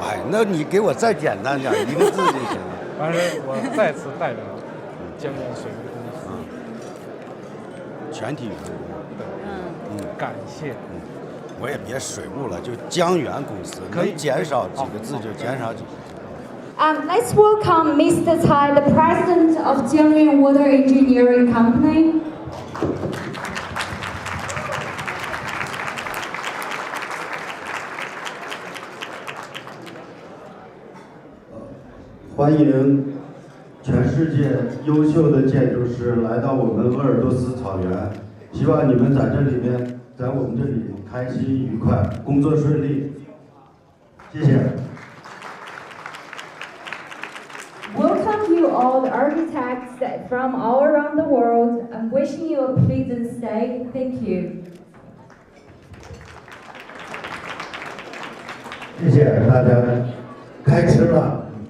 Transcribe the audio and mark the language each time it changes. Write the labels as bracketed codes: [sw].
[zh] 那你给我再简单点，一个字就行了。反正我再次代表江源水务公司全体员工，感谢。我也别水务了，就江源公司，能减少几个字就减少几个字。 [en] Let's welcome Mr. Tsai, the president of Jiangyuan Water Engineering Company. [zh] 欢迎全世界优秀的建筑师来到我们鄂尔多斯草原，希望你们在我们这里开心愉快，工作顺利。谢谢。 [en] Welcome you all the architects from all around the world and wishing you a pleasant stay. Thank you. [zh] 谢谢大家，开吃了。